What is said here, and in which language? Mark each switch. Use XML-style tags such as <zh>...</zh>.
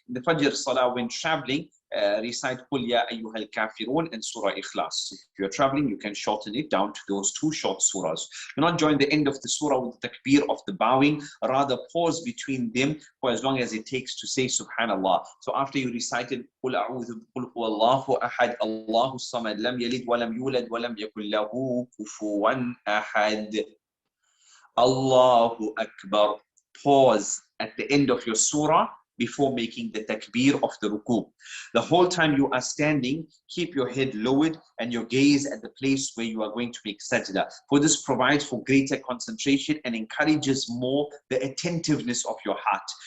<en>In the Fajr Salah, when traveling, recite</en> <ar>قُلْ يَا أَيُّهَا الْكَافِرُونَ</ar> <en>and Surah Ikhlas. If you're traveling, you can shorten it down to those two short surahs. Do not join the end of the surah with the takbir of the bowing. Rather, pause between them for as long as it takes to say Subhanallah. So after you recited</en> <ar>قُلْ أَعُوذُ بِقُلْ هُوَ اللَّهُ أَحَدٌ اللَّهُ الصَّمَدُ لَمْ يَلِدْ وَلَمْ يُولَدْ وَلَمْ يَكُنْ لَهُ كُفُوًا أَحَدٌ Allahu Akbar.</ar> <en>Pause at the end of your surah before making the takbir of the ruku. The whole time you are standing, keep your head lowered and your gaze at the place where you are going to make sajda. For this provides for greater concentration and encourages more the attentiveness of your heart.</en>